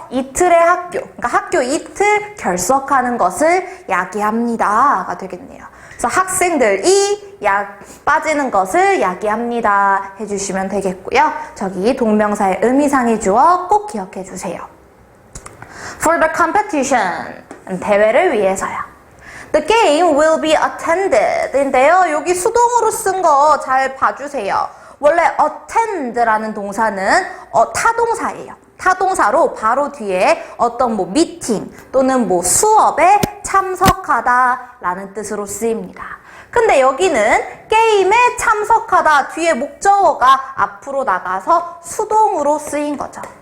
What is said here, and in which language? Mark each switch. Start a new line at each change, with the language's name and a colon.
Korean: 이틀의 학교, 그러니까 학교 이틀 결석하는 것을 야기합니다가 되겠네요. 그래서 학생들이 빠지는 것을 야기합니다 해주시면 되겠고요. 저기 동명사의 의미상의 주어 꼭 기억해 주세요.
English: For the competition,
Korean: 대회를 위해서요.
English: The game will be attended
Korean: 인데요. 여기 수동으로 쓴 거 잘 봐주세요. 원래 attend라는 동사는 타동사예요. 타동사로 바로 뒤에 어떤 뭐 미팅 또는 뭐 수업에 참석하다 라는 뜻으로 쓰입니다. 근데 여기는 게임에 참석하다 뒤에 목적어가 앞으로 나가서 수동으로 쓰인 거죠.